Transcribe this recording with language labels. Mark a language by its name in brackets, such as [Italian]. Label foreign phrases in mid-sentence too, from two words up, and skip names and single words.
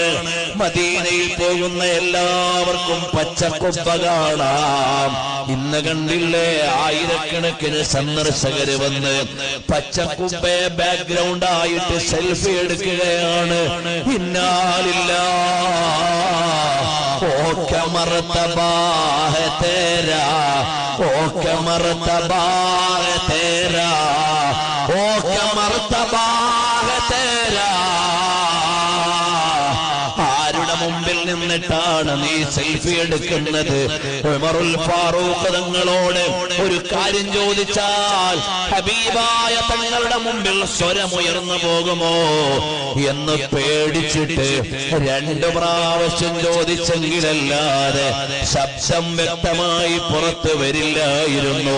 [Malayalam] മദീനയിൽ പോകുന്ന എല്ലാവർക്കും പച്ചക്കുബ്ബ കാണാം. ഇന്ന് കണ്ടില്ലേ, ആയിരക്കണക്കിന് സന്ദർശകര് വന്ന് പച്ചക്കുബ്ബയെ ബാക്ക്ഗ്രൗണ്ട് ആയിട്ട് സെൽഫി എടുക്കുകയാണ്. [Arabic] إنا لله [Hindi] ओ क्या मर्तबा है तेरा, ओ क्या मर्तबा है तेरा, ओ क्या मर्तबा है तेरा. [Malayalam] ആരുടെ മുമ്പിൽ നിന്നിട്ടാണ് നീ സെൽഫി എടുക്കുന്നത്? ഉമറുൽ ഫാറൂഖ് തങ്ങളോട് ഒരു കാര്യം ചോദിച്ചാൽ ഹബീബായ തങ്ങളുടെ മുമ്പിൽ സ്വരമുയർന്നു പോകുമോ എന്ന് പേടിച്ചിട്ട് 2 പ്രാവശ്യം ചോദിച്ചെങ്കിലല്ലാതെ ശബ്ദം വ്യക്തമായി പുറത്തു വരില്ലായിരുന്നു.